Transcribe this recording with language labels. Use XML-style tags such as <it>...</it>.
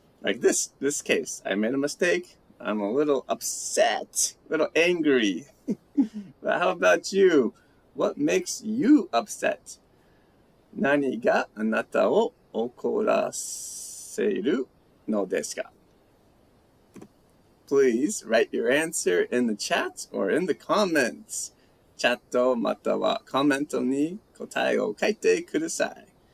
<en>Like this case, I made a mistake. I'm a little upset, a little angry. But how about you? What makes you upset?</en> <ja>何があなたを怒らせるのですか?</ja> <en>Please write your answer in the chat or in the comments.</en> <ja>チャットまたはコメントに答えを書いてください.</ja>